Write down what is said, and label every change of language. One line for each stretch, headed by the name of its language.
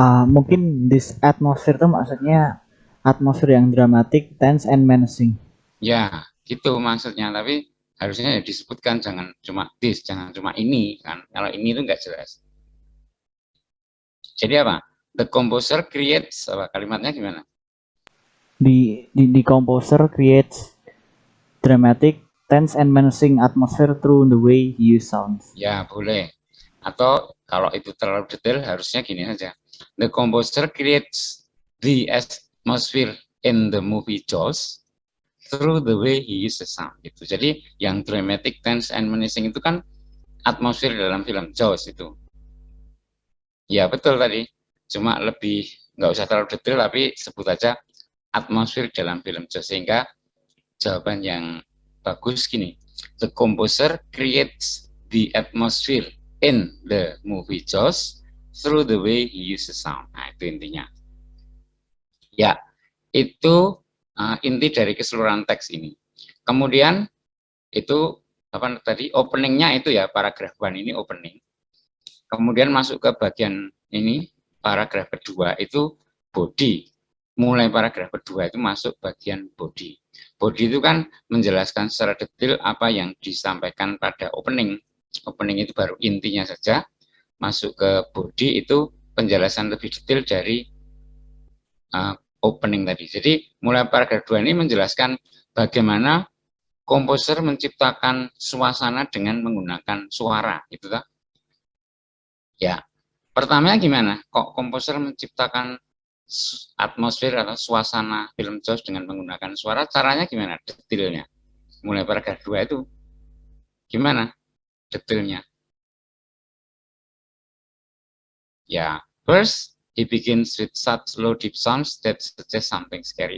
Indonesian: Mungkin
English: this atmosphere
Indonesian: itu maksudnya atmosfer yang
English: dramatic, tense, and menacing.
Indonesian: Ya, gitu maksudnya. Tapi harusnya ya disebutkan, jangan cuma this, jangan cuma ini kan. Kalau ini itu nggak jelas. Jadi apa?
English: The composer creates
Indonesian: apa? Kalimatnya gimana?
English: The composer creates dramatic, tense, and menacing atmosphere through the way he uses sounds.
Indonesian: Ya, boleh. Atau kalau itu terlalu detail harusnya gini saja.
English: The composer creates the atmosphere in the movie JAWS through the way he uses sound.
Indonesian: Gitu. Jadi yang
English: dramatic, tense, and menacing
Indonesian: itu kan atmosfer dalam film JAWS itu. Ya betul tadi. Cuma lebih nggak usah terlalu detail tapi sebut aja atmosfer dalam film JAWS. Sehingga jawaban yang bagus gini.
English: The composer creates the atmosphere in the movie JAWS through the way he uses sound.
Indonesian: Nah, itu intinya. Ya, itu inti dari keseluruhan teks ini. Kemudian itu apa tadi openingnya itu ya, paragraf 1 ini opening. Kemudian masuk ke bagian ini, paragraf kedua itu body. Mulai paragraf kedua itu masuk bagian body. Body itu kan menjelaskan secara detail apa yang disampaikan pada opening. Opening itu baru intinya saja. Masuk ke body itu penjelasan lebih detail dari opening tadi. Jadi mulai paragraf 2 ini menjelaskan bagaimana komposer menciptakan suasana dengan menggunakan suara, gitu kan? Ya, pertamanya gimana? Kok komposer menciptakan atmosfer atau suasana film Jaws dengan menggunakan suara? Caranya gimana? Detailnya. Mulai paragraf 2 itu gimana detailnya? Ya,
English: first he begins with such low deep sounds that suggest something scary.